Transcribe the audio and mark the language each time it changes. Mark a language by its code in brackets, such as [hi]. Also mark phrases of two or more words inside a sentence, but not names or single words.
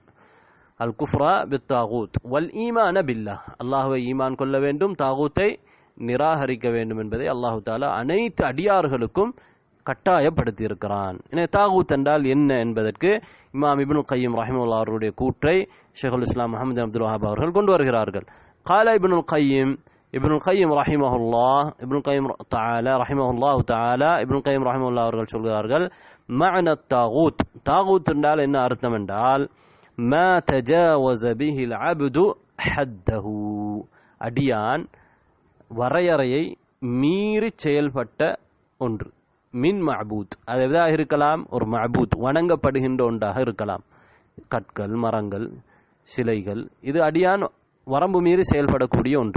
[ar] الكفر بالطاغوت والإيمان بالله [ta] அல்லாஹ்வை ஈமான் கொள்ள வேண்டும் தாகூத்தை நிராகரிக்க வேண்டும் என்பதை அல்லாஹு தஆலா அனைத்து அடியார்களுக்கும் கட்டாயப்படுத்தி இருக்கிறான். எனவே தாகூத் என்றால் என்ன என்பதற்கு இமாம் இப்னு கய்யிம் ரஹிமஹுல்லாஹ் அவருடைய கூற்றை ஷைகுல் இஸ்லாம் முஹம்மது அப்துல் வஹாப் அவர்கள் கொண்டு வருகிறார்கள். [ar] قال ابن القيم رحمه الله ابن القيم تعالى رحمه الله تعالى ابن القيم رحمه الله [ta] அவர்கள் சொல்கிறார்கள் [ar] معنى الطاغوت [ta] தாகூத் என்றால் என்ன அர்த்தம் என்றால் [ar] ما تجاوز به العبد حده [ta] அடியான் வரையறையை மீறி செயல்பட்ட ஒன்று [ar] من معبود [ta] அது எதாக இருக்கலாம் ஒரு மஅபூத் வணங்கப்படுகின்ற ஒன்றாக இருக்கலாம். கற்கள் மரங்கள் சிலைகள் இது அடியான் வரம்பு மீறி செயல்படக்கூடிய ஒன்று.